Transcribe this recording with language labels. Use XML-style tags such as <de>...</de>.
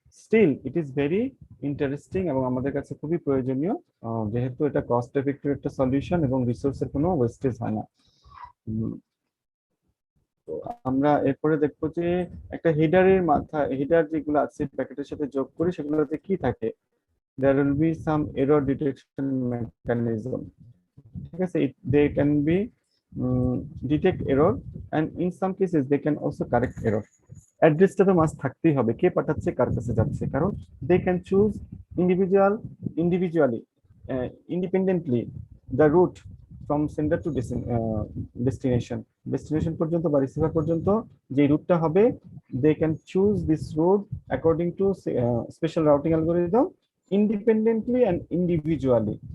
<en>still it is very interesting</en> <bn>এবং আমাদের কাছে খুবই প্রয়োজনীয়, যেহেতু এটা কস্ট এফেক্টিভ একটা সলিউশন এবং রিসোর্সের কোনো ওয়েস্টেজ হয় না। তো আমরা এরপরে দেখবো যে একটা হেডারের মাথা, হেডার যেগুলো আছে প্যাকেটের সাথে যোগ করি সেগুলোতে কি থাকে,</bn> <en>there will be some error detection mechanism.</en> <bn>ঠিক আছে,</bn> <en>they can be detect error and in some cases they can also correct error.</en> <bn>অ্যাড্রেসটা তো মাস্ট থাকতেই হবে, কে পাঠাচ্ছে কার কাছে যাচ্ছে, কারণ</bn> <en>they can choose individually independently the route from sender to destination</en> <bn>পর্যন্ত বা রিসিভার পর্যন্ত যে রুটটা হবে,</bn> <en>they can choose this route according to special routing algorithm independently and individually.</en>